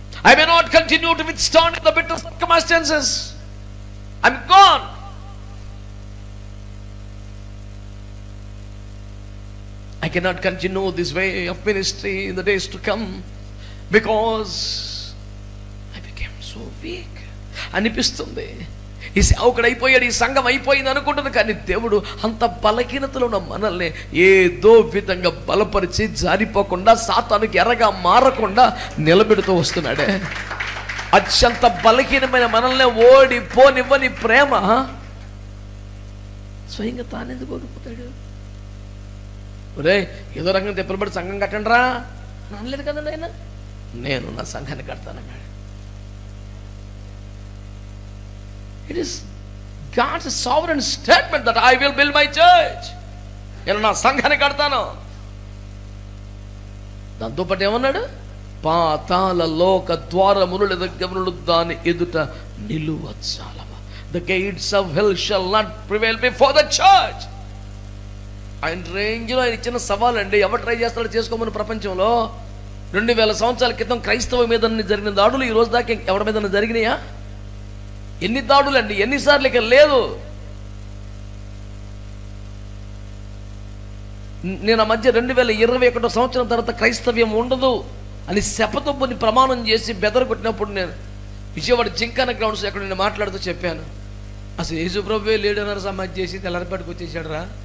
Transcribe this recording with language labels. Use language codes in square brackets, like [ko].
[en] I may not continue to withstand the bitter circumstances. I'm gone. I cannot continue this way of ministry in the days to come because I became so weak. [te] అనిపిస్తుంది ఈ సేవకుడు అయిపోయాడు, ఈ సంఘం అయిపోయింది అనుకుంటుంది. కానీ దేవుడు అంత బలహీనతలో ఉన్న మనల్ని ఏదో విధంగా బలపరిచి జారిపోకుండా, సాతానుకి ఎరగా మారకుండా నిలబెడుతూ వస్తున్నాడే. అత్యంత బలహీనమైన మనల్ని ఓడిపోనివ్వని ప్రేమ స్వయంగా తానెందుకు ఓడిపోతాడు? ఒరే ఏదో రంగం తెప్పలబడి సంఘం కట్టండి రా అనలేదు కదండి ఆయన. నేను నా సంఘాన్ని కడతానన్నాడు. [en] It is God's sovereign statement that I will build my church. [te] నేను నా సంఘాన్ని కడతాను. దాంతోపాటు ఏమన్నాడు? పాతాళ లోక ద్వారములు గమనులు దాని ఎదుట నిలువచ్చాలవా. [en] The gates of hell shall not prevail before the church. [te] ఆయన రేంజ్లో ఆయన ఇచ్చిన సవాల్ అండి. ఎవరు ట్రై చేస్తాడో చేసుకోమని. ప్రపంచంలో 2000 సంవత్సరాల క్రితం క్రైస్తవ మీద జరిగిన దాడులు ఈ రోజు దాకా ఎవరి మీద జరిగినాయా? ఎన్ని దాడులు అండి, ఎన్నిసార్లు ఇక లేదు. నేను ఆ మధ్య 2021 సంవత్సరం తర్వాత క్రైస్తవ్యం ఉండదు అని శపథొప్పుని ప్రమాణం చేసి బెదరగొట్టినప్పుడు నేను విజయవాడ జింకాన గ్రౌండ్స్ ఎక్కడ నేను మాట్లాడుతూ చెప్పాను, అసలు యేసుప్రభువే లేడన్నారు సమాధి చేసి తెల్లారిపాటికి వచ్చేసాడు రా.